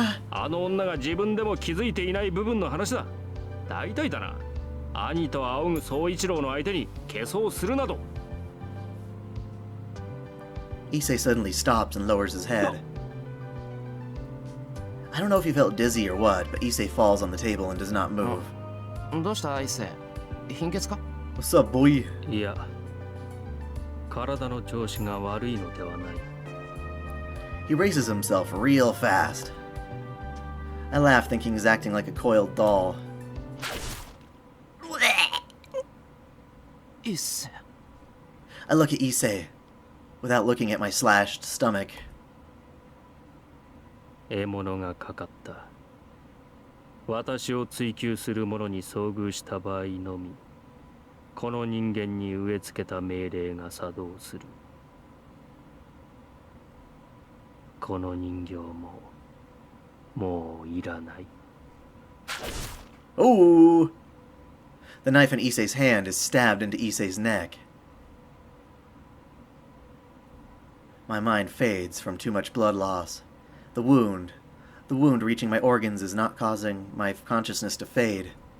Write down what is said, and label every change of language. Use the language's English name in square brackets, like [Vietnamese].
[Japanese] あの女が自分でも気づいていない部分の話だ。大体だな。兄と仰ぐ総一郎の相手に化粧するなど。 [English] Issei suddenly stops and lowers his head. I don't know if he felt dizzy or what, but Issei falls on the table and does not move. [Japanese] どうした一星？貧血か？ [English] What's up, boy? [Japanese] いや、体の調子が悪いのではない。 [English] He raises himself real fast. I laugh, thinking he's acting like a coiled doll. [Japanese] 一星。 [English] I look at Issei, without looking at my slashed stomach. [Japanese] 獲物がかかった。私を追求する者に遭遇した場合のみ、この人間に植え付けた命令が作動する。この人形ももういらない。 Ooh! [English] The knife in Issei's hand is stabbed into Issei's neck. My mind fades from too much blood loss. The wound reaching my organs is not causing my consciousness to fade.